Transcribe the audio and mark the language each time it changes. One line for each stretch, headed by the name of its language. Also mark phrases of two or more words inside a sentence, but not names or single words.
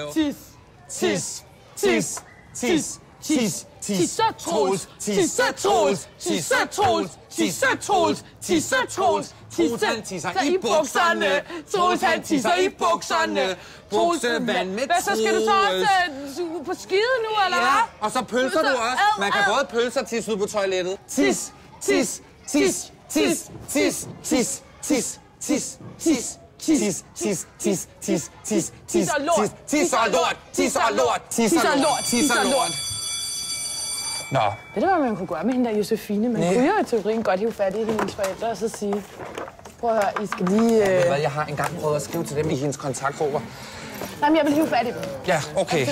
Danish: Tisser Troels, tisser Troels, tisser Troels, tisser Troels, tisser Troels. Troels han tisser i bukserne, Troels han tisser i bukserne. Buksevand med Troels. Hvad så, skal du så også på skide nu, eller hvad? Ja, og så pølser du også. Man kan både pølse og tisse ud på toilettet. Tis, tis, tis, tis, tis, tis, tis, tis, tis. Tis, tis, tis, tis, tis, tis, lort, tis og lort, tis og lort, tis og lort, tis og lort. Nå. Ved du, hvad man kunne gøre med hende der Josefine? Man kunne jo i teorien godt hive fat i hendes forældre og så sige, prøv at høre, I skal lige... Jeg har engang prøvet at skrive til dem i hendes kontaktgrupper. Nej, men jeg vil hive fat i dem.